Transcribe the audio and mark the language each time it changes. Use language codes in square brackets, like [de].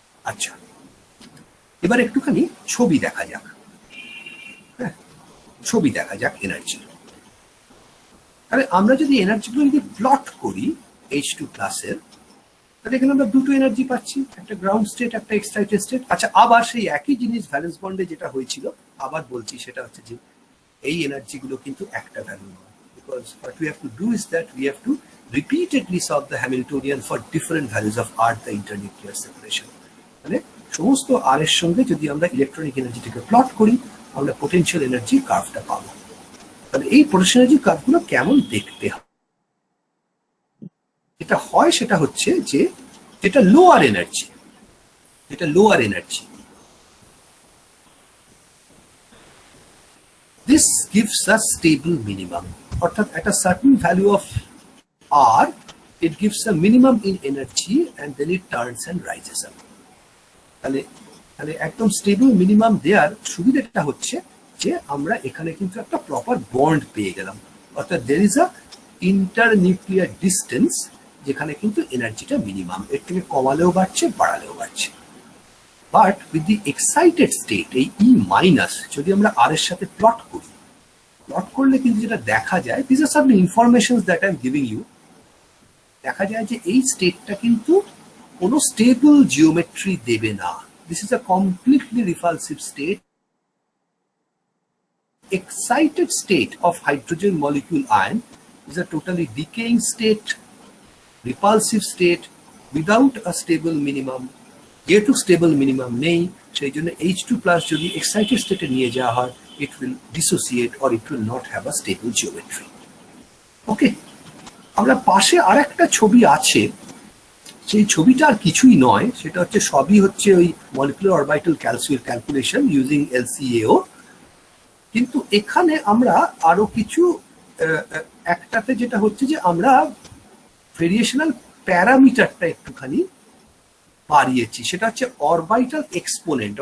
[bn] আচ্ছা, এবার একটুখানি ছবি দেখা যাক, হ্যাঁ ছবি দেখা যাক এনার্জি। তাহলে আমরা যদি এনার্জিগুলো যদি প্লট করি H2 প্লাসের, তাহলে এখানে আমরা দুটো এনার্জি পাচ্ছি, একটা গ্রাউন্ড স্টেট, একটা এক্সাইটেড স্টেট। আচ্ছা, আবার সেই একই জিনিস ভ্যালেন্স বন্ডে যেটা হয়েছিল, আবার বলছি, সেটা হচ্ছে যে এই এনার্জিগুলো কিন্তু একটা ভ্যালু নয়, because [en] what we have to do is that we have to repeatedly solve the Hamiltonian for different values of R, the internuclear separation. [bn] মানে সমস্ত আর এর সঙ্গে যদি আমরা ইলেকট্রনিক এনার্জিটাকে প্লট করি, আমরা পোটেনশিয়াল এনার্জি কার্ভটা পাবো। তাহলে এই পোটেনশিয়াল এনার্জি কার্ভগুলো কেমন দেখতে হয়? যেটা হয় সেটা হচ্ছে যে যেটা লোয়ার এনার্জি, যেটা lower energy. [en] This gives a stable minimum. [bn] অর্থাৎ একটা [en] certain value of R, it gives a minimum in energy and then it turns and rises up. [bn] তাহলে তাহলে একদম স্টেবল মিনিমাম দেওয়ার সুবিধাটা হচ্ছে যে আমরা এখানে কিন্তু একটা প্রপার বন্ড পেয়ে গেলাম, অর্থাৎ [en] দের is a internuclear distance [bn] যেখানে কিন্তু এনার্জিটা মিনিমাম, এর থেকে কমালেও বাড়ছে বাড়ালেও বাড়ছে। [en] but with the excited state, [bn] এই ই মাইনাস যদি আমরা আর এর সাথে প্লট করি, প্লট করলে কিন্তু যেটা দেখা যায়, [en] this are some information that I am giving you, [bn] দেখা যায় যে এই স্টেটটা কিন্তু কোনো স্টেবল জিওমেট্রি দেবে না। [en] This is a completely repulsive state. Excited state of hydrogen molecule ion is a totally decaying state, repulsive state without a stable minimum. [bn] যেহেতু stable minimum নেই, সেই জন্য H2 প্লাস যদি এক্সাইটেড স্টেটে নিয়ে যাওয়া হয়, [en] it will dissociate or it will not have a stable geometry. [bn] ওকে, আমরা পাশে আরেকটা ছবি আছে, সেই ছবিটা আর কিছুই নয়, সেটা হচ্ছে সবই হচ্ছে ওই molecular orbital calculation using LCAO, কিন্তু এখানে আমরা আরো কিছু একটাতে যেটা হচ্ছে যে আমরা ভেরিয়েশনাল প্যারামিটারটা একটুখানি বাড়িয়েছি, সেটা হচ্ছে অরবিটাল এক্সপোনেন্ট।